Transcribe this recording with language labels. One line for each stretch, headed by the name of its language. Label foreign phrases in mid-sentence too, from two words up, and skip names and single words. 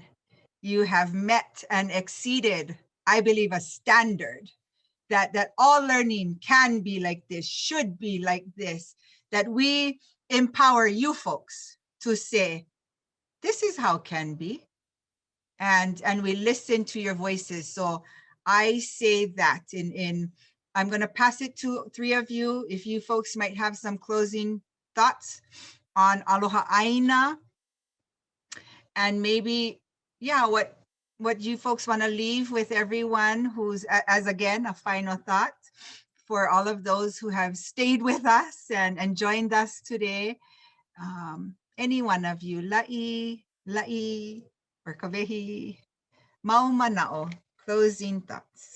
English: You have met and exceeded, I believe, a standard that all learning can be like this, should be like this, that we empower you folks to say, this is how can be. And we listen to your voices. So I say that I'm going to pass it to 3 of you. If you folks might have some closing thoughts on
Hawaiian: Aloha ʻāina,
English: and maybe, yeah, what you folks want to leave with everyone who's, as again, a final thought for all of those who have stayed with us and joined us today. Any one of you, la'i, or kawehi,
Hawaiian: mau mana'o,
English: closing thoughts.